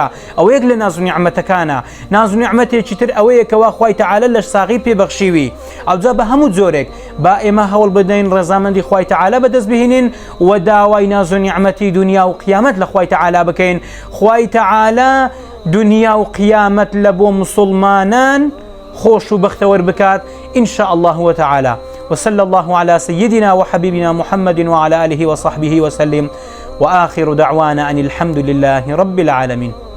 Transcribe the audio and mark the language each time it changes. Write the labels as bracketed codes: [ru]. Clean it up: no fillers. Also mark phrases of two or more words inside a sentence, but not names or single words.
[ckb] ئەوەیەک لە ناز و نیعمەتەکانە. ناز و نیعمەتێکی تر ئەوەیە کەوا خۆی تەعالە لە ساغی پێبەخشیوی. ئەوجا بە هەموو جۆرێک با ئێمە هەوڵ بدەین ڕەزامەندی خۆی تەعالە بەدەست بهێنین و داوای ناز و نیعمەتی دنیا و قیامەت لە خۆی تەعالە بکەین. خۆی تەعالە دنیا و قیامەت لە بۆ مسلمانان خۆش و بەختەوەر بکات [ar] إن شاء الله وتعالى. وصلى الله على سيدنا وحبيبنا محمد وعلى آله وصحبه وسلم، وآخر دعوانا أن الحمد لله رب العالمين.